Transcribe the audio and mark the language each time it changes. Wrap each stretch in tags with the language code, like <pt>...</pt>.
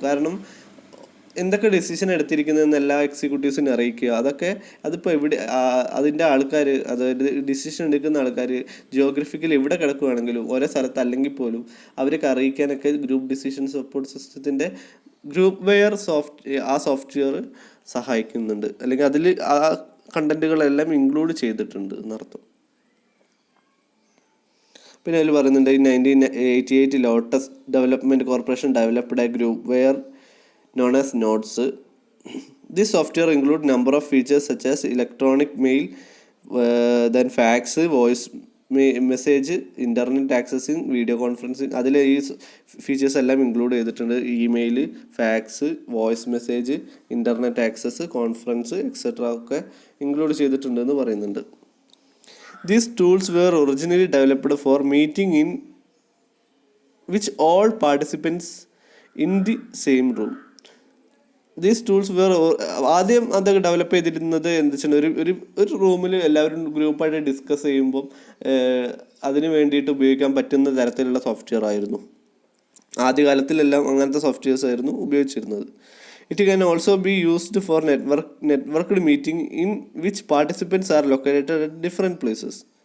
<ml>കാരണം എന്തൊക്കെ ഡിസിഷൻ എടുത്തിരിക്കുന്നതെന്ന് എല്ലാ എക്സിക്യൂട്ടീവ്സിനെ അറിയിക്കുക, അതിപ്പോൾ അതിൻ്റെ ആൾക്കാർ, അതായത് ഡിസിഷൻ എടുക്കുന്ന ആൾക്കാർ ജിയോഗ്രഫിക്കൽ എവിടെ കിടക്കുകയാണെങ്കിലും ഓരോ സ്ഥലത്ത് അല്ലെങ്കിൽ പോലും അവർക്ക് അറിയിക്കാനൊക്കെ ഗ്രൂപ്പ് ഡിസിഷൻ സപ്പോർട്ട് സിസ്റ്റത്തിൻ്റെ ഗ്രൂപ്പ് വെയർ ആ സോഫ്റ്റ്വെയർ സഹായിക്കുന്നുണ്ട്, അല്ലെങ്കിൽ അതിൽ ആ കണ്ടന്റുകളെല്ലാം ഇൻക്ലൂഡ് ചെയ്തിട്ടുണ്ട് എന്നർത്ഥം. പിന്നെ അതിൽ പറയുന്നുണ്ട്</ml> <en>1988 Lotus development corporation developed a groupware known as nodes. This software include number of features such as electronic mail, then fax, voice message, internet accessing, video conferencing.</en> <ml>അതിൽ ഈ ഫീച്ചേഴ്സ് എല്ലാം ഇൻക്ലൂഡ് ചെയ്തിട്ടുണ്ട്. Email, fax, voice message, internet access, conference etcetera ഒക്കെ include ചെയ്തിട്ടുണ്ട് എന്ന് പറയുന്നുണ്ട്.</ml> <en>These tools were originally developed for meeting in which all participants in the same room.</en> <ml>These tools ആദ്യം അതൊക്കെ ഡെവലപ്പ് ചെയ്തിരുന്നത് എന്താ വെച്ചാൽ ഒരു റൂമിൽ എല്ലാവരും ഗ്രൂപ്പായിട്ട് ഡിസ്കസ് ചെയ്യുമ്പം അതിന് വേണ്ടിയിട്ട് ഉപയോഗിക്കാൻ പറ്റുന്ന തരത്തിലുള്ള സോഫ്റ്റ്വെയർ ആയിരുന്നു. ആദ്യകാലത്തിലെല്ലാം അങ്ങനത്തെ സോഫ്റ്റ്വെയർസ് ആയിരുന്നു ഉപയോഗിച്ചിരുന്നത്.</ml> <en>It can also be used for networked meeting in which participants are located at different places.</en>